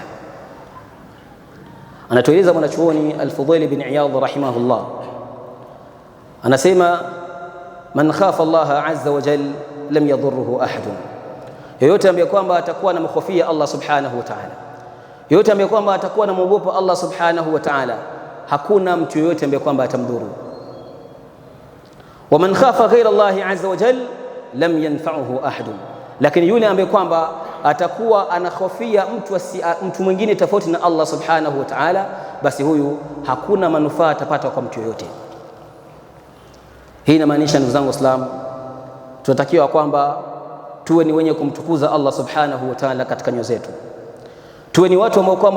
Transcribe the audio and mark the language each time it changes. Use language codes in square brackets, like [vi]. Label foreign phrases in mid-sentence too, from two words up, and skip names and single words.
[sw] Anatueleza mwanachuoni Al-Fudhail bin Iyadh rahimahullah, anasema [ar] من خاف الله عز وجل لم يضره أحد, [sw] yoyote ambaye kwamba atakuwa na mkhofia Allah [ar] سبحانه وتعالى, [sw] yoyote ambaye kwamba atakuwa na mwogopa Allah [ar] سبحانه وتعالى, [sw] hakuna mtu yoyote ambaye kwamba atamdhuru. [ar] ومن خاف غير الله عز وجل لم ينفعه أحد, [sw] lakini yule ambaye kwamba atakuwa anahofia mtu mwingine tofauti na Allah [ar] سبحانه وتعالى, [sw] basi huyu hakuna manufaa atapata kwa mtu yoyote. Hii inamaanisha ndugu zangu Waislamu, tunatakiwa kwamba tuwe ni wenye kumtukuza Allah [ar] سبحانه وتعالى [sw] katika nyoyo zetu, tuwe ni watu ambao kwamba